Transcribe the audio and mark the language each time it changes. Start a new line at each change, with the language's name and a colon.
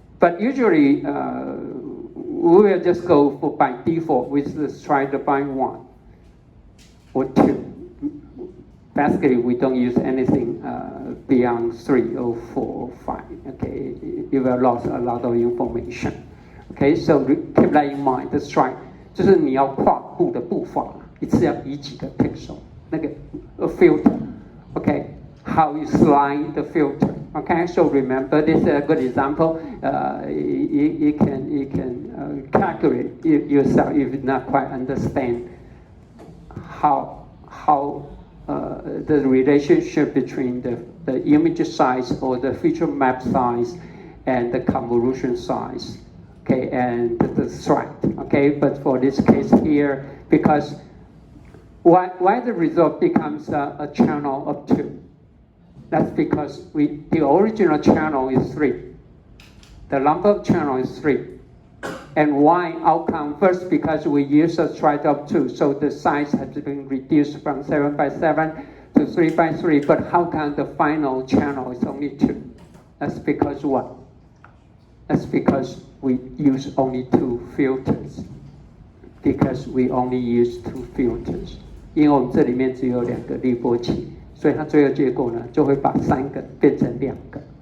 English: But usually, we will just go for by default with the stripe by 1 or 2. Basically, we don't use anything beyond 3 or 4 or 5. Okay, you will lose a lot of information. Okay, so keep that in mind.
Chinese: The stripe 就是你要跨步的步伐，一次要移几个 pixel， 那个 filter.
English: Okay, how you slide the filter. Okay, so remember this is a good example. You can calculate yourself if you not quite understand how the relationship between the image size or the feature map size and the convolution size, okay, and the stripe, okay. But for this case here, because why the result becomes a channel of 2? That's because the original channel is 3. The number of channel is 3. And why outcome? First, because we use a stripe of 2, so the size has been reduced from 7 by 7 to 3 by 3. But how come the final channel is only 2? That's because what? That's because we use only 2 filters. Because we only use 2 filters.
Chinese: 因为我们这里面只有2个滤波器，所以它最后结果呢，就会把3个变成2个。